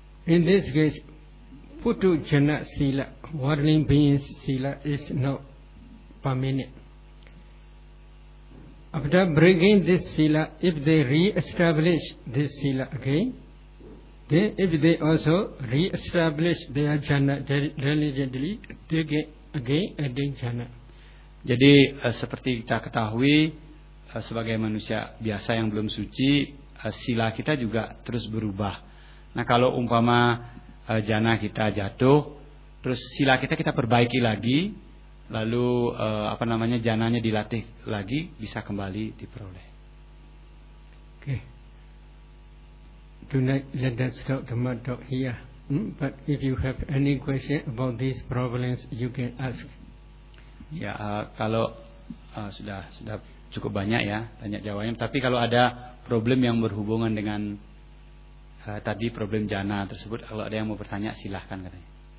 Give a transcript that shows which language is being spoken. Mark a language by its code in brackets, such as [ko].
[en] In this case, putu jhana sila, whirling beings sila is not permanent. After breaking this sila, if they re-establish this sila again, then if they also re-establish their jhana diligently, they can again attain jhana. [id] Jadi seperti kita ketahui, sebagai manusia biasa yang belum suci, sila kita juga terus berubah. Nah kalau umpama jhana kita jatuh, terus sila kita perbaiki lagi, lalu jhananya dilatih lagi, bisa kembali diperoleh. [en] Okay. Tonight, let us talk the matter here. But if you have any question about these problems, you can ask. [id] Ya, kalau sudah cukup banyak ya tanya jawabnya. Tapi kalau ada problem yang berhubungan dengan tadi problem jhana tersebut, kalau ada yang mau bertanya, silahkan katanya.